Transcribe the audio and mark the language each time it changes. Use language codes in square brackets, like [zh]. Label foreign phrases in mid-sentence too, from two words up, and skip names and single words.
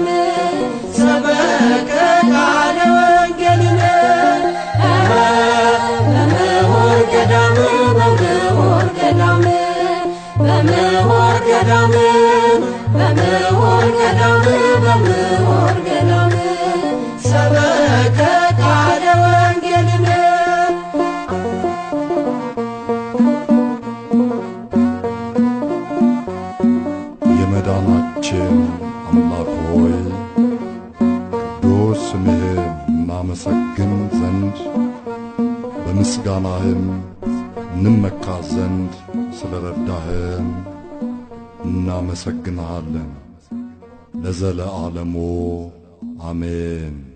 [gez] ሰበከ ቃለ ወንጌልን በምሁር ገዳም በምሁር ገዳም በምሁር ገዳም በምሁር ገዳም በምሁር ገዳም ሰበከ ቃለ ወንጌልን [am] የመዳናችን አምላክ ሆይ ቅዱስ ስምህን እናመሰግን ዘንድ በምስጋናህም እንመካ ዘንድ ስለ ረዳህን እናመሰግንሃለን። ለዘለዓለሙ አሜን።